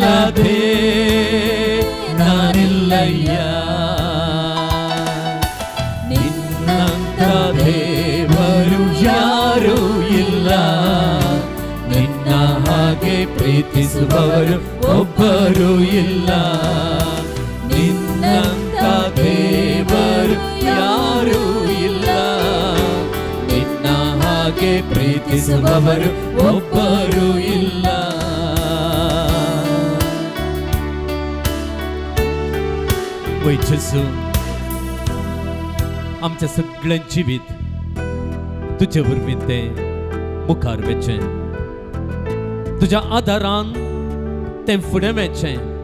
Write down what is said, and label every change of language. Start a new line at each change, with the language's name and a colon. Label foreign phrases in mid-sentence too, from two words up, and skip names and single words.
Kannada: ಇಲ್ಲದೆ ನಾನಿಲ್ಲಯ್ಯ ನಿನ್ನಂತ ದೇವರು ಯಾರೂ ಇಲ್ಲ ನಿನ್ನ ಹಾಗೆ ಪ್ರೀತಿಸುವವರು ಒಬ್ಬರು ಇಲ್ಲ ನಿನ್ನಂತ ದೇವರು ಯಾರೂ ಇಲ್ಲ ನಿನ್ನ ಹಾಗೆ ಪ್ರೀತಿಸುವವರು ಒಬ್ಬರು ಇಲ್ಲ
Konkani: वय जेजू आमच्या सगळ्यां जिवीत तुझे वरवीं तें मुखार वेचें तुझ्या आदारान तें फुडें वेचें